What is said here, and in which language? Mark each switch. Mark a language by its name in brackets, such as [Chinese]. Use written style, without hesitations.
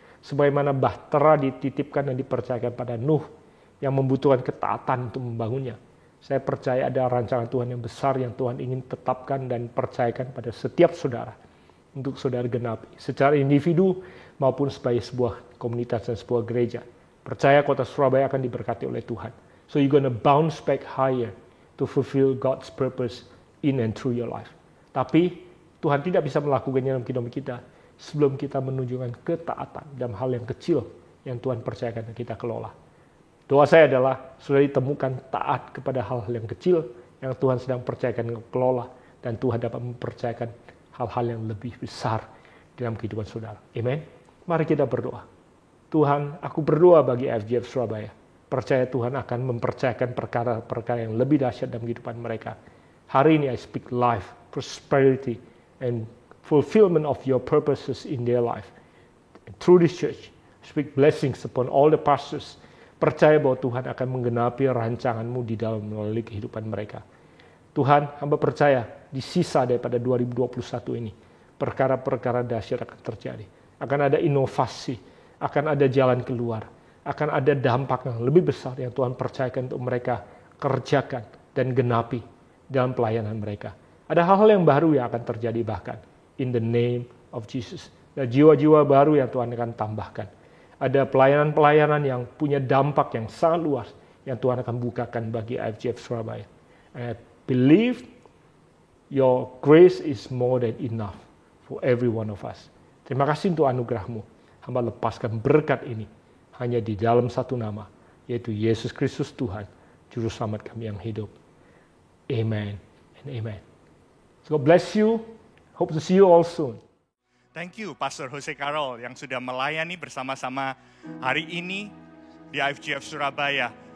[Indonesian] Sebagaimana bahtera dititipkan dan dipercayakan pada Nuh yang membutuhkan ketaatan untuk membangunnya. Saya percaya ada rancangan Tuhan yang besar yang Tuhan ingin tetapkan dan percayakan pada setiap saudara. Untuk saudara genapi. Secara individu maupun sebagai sebuah komunitas dan sebuah gereja. Percaya kota Surabaya akan diberkati oleh Tuhan. [English] So you're gonna bounce back higher to fulfill God's purpose in and through your life. [Indonesian] Tapi Tuhan tidak bisa melakukannya dalam kehidupan kita sebelum kita menunjukkan ketaatan dalam hal yang kecil yang Tuhan percayakan dan kita kelola. Doa saya adalah sudah ditemukan taat kepada hal-hal yang kecil yang Tuhan sedang percayakan kelola, dan Tuhan dapat mempercayakan hal-hal yang lebih besar dalam kehidupan saudara. Amen. Mari kita berdoa. Tuhan, aku berdoa bagi FGF Surabaya. Percaya Tuhan akan mempercayakan perkara-perkara yang lebih dahsyat dalam kehidupan mereka. Hari ini [English] I speak life, prosperity, and fulfillment of your purposes in their life. And through this church, I speak blessings upon all the pastors. [Indonesian] Percaya bahwa Tuhan akan menggenapi rancangan-Mu di dalam melalui kehidupan mereka. Tuhan, hamba percaya di sisa daripada 2021 ini, perkara-perkara dahsyat akan terjadi. Akan ada inovasi, akan ada jalan keluar, akan ada dampak yang lebih besar yang Tuhan percayakan untuk mereka kerjakan dan genapi dalam pelayanan mereka. Ada hal-hal yang baru yang akan terjadi bahkan [English] in the name of Jesus. [Indonesian] Dan jiwa-jiwa baru yang Tuhan akan tambahkan. Ada pelayanan-pelayanan yang punya dampak yang sangat luas yang Tuhan akan bukakan bagi IFGF Surabaya. [English] And I believe your grace is more than enough for every one of us. [Indonesian] Terima kasih untuk anugerah-Mu. Hamba lepaskan berkat ini hanya di dalam satu nama, yaitu Yesus Kristus Tuhan, Juru Selamat kami yang hidup. [English] Amen and amen. So God bless you. Hope to see you all soon. Thank you [Indonesian] Pastor Jose Carol yang sudah melayani bersama-sama hari ini di IFGF Surabaya.